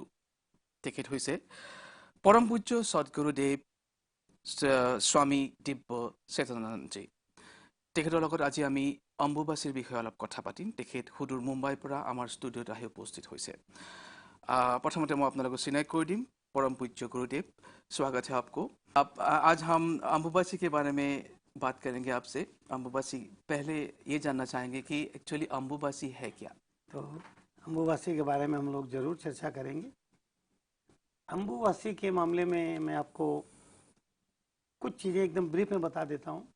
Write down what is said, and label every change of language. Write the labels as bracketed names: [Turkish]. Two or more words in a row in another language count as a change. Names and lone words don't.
[Assamese] তেখেত হৈছে পৰম পূজ্য সদ্গুৰুদেৱ স্বামী দিব্য চেতনানন্দজী। তেখেতৰ লগত আজি আমি অম্বুবাচীৰ বিষয়ে অলপ কথা পাতিম। তেখেত সুদূৰ মুম্বাইৰ পৰা আমাৰ ষ্টুডিঅ'ত আহি উপস্থিত হৈছে। [Hindi] प्रथमते मैं आप लोगों को सिनाई कर दी। परम पूज्य गुरुदेव, स्वागत है आपको। आज हम अम्बुबासी के बारे में बात करेंगे आपसे। अम्बुबासी, पहले ये जानना चाहेंगे कि एक्चुअली अम्बुबासी है क्या? तो अम्बुबासी के बारे में हम लोग जरूर चर्चा करेंगे। अम्बुबासी के मामले में मैं आपको कुछ चीज़ें एकदम ब्रीफ में बता देता हूँ।